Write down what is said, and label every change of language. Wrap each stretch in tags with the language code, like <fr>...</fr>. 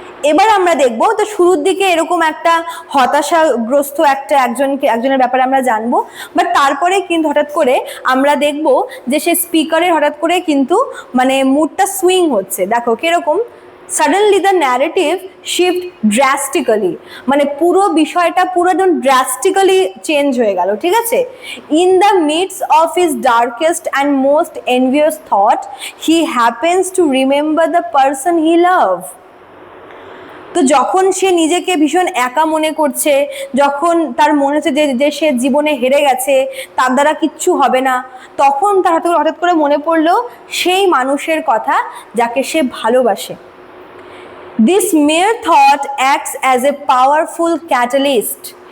<bn>এবার আমরা দেখবো, তো শুরুর দিকে এরকম একটা হতাশাগ্রস্ত একজনের ব্যাপারে আমরা জানবো, বাট তারপরে কিন্তু হঠাৎ করে আমরা দেখবো যে সে স্পিকারের হঠাৎ করে কিন্তু মুডটা সুইং হচ্ছে। দেখো কিরকম,</bn> <en>suddenly the narrative shift drastically,</en> <bn>পুরো বিষয়টা পুরো একদম drastically চেঞ্জ হয়ে গেল, ঠিক আছে।</bn> <en>In the midst of his darkest and most envious thought, he happens to remember the person he loved.</en> <bn>তো যখন সে নিজেকে ভীষণ একা মনে করছে, যখন তার মনে হচ্ছে যে সে জীবনে হেরে গেছে, তার দ্বারা কিচ্ছু হবে না, তখন তার হঠাৎ করে মনে পড়লো সেই মানুষের কথা যাকে সে ভালোবাসে।</bn> <en>This mere thought acts as a powerful catalyst.</en>